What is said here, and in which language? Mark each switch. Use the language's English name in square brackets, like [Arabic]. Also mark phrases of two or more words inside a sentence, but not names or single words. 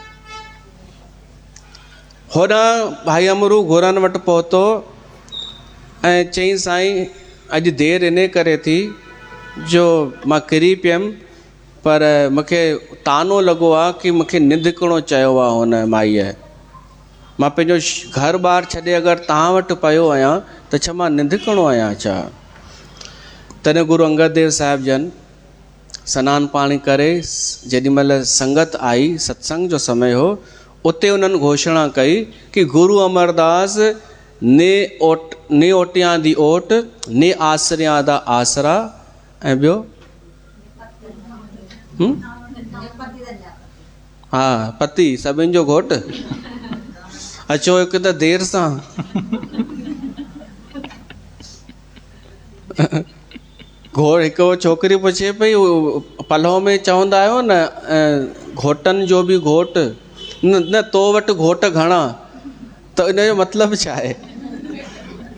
[Sindhi] होॾां भाई अमरू गुरनि वटि पहुतो ऐं चयईं, साईं अॼु देरि इन करे थी जो मां किरी पियमि, पर मूंखे तानो लॻो आहे कि मूंखे निंध करणो चयो आहे हुन माईअ। मां पंहिंजो घर ॿार छॾे अगरि तव्हां वटि पियो आहियां त छा मां निंध करणो आहियां छा? तॾहिं गुरु अंगद देव साहिब जन सनानु पाणी करे जेॾीमहिल संगत आई, सत्संग जो समय हो, उते उन्हनि घोषणा कई कि गुरु अमरदास [Punjabi] ਨੇ ਓਟਿਆਂ ਦੀ ਓਟ, ਨੇ ਆਸਰਿਆਂ ਦਾ ਆਸਰਾ, [Sindhi] ऐं ॿियो हा पति सभिनि जो घोटु। अचो हिकु त देरि सां हिकु छोकिरी पुछे पई, पलव में चवंदा आहियो न घोटनि जो बि घोटु, न तो वटि घोट घणा, त इन जो मतिलबु छा आहे?